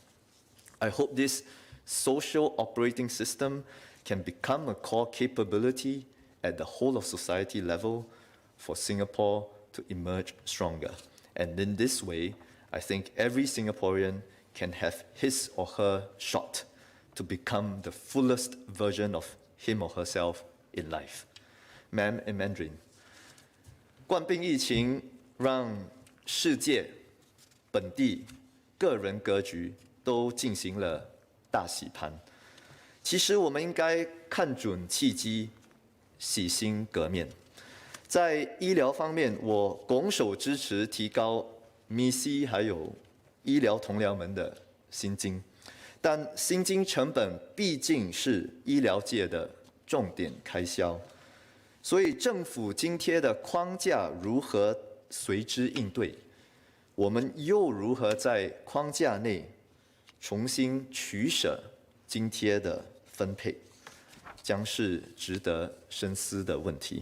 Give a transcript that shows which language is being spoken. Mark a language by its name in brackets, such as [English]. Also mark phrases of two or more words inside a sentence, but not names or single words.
[English] I hope this social operating system can become a core capability at the whole of society level for Singapore to emerge stronger. And in this way, I think every Singaporean can have his or her shot to become the fullest version of him or herself in life. Ma'am, in Mandarin. [Chinese] 冠病疫情让世界、本地、个人格局都进行了大洗盘。其实我们应该看准契机，洗心革面。在医疗方面，我拱手支持提高MISI 还有医疗同僚們的薪金，但薪金成本畢竟是醫療界的重點開銷，所以政府津貼的框架如何隨之應對，我們又如何在框架內重新取捨津貼的分配，將是值得深思的問題。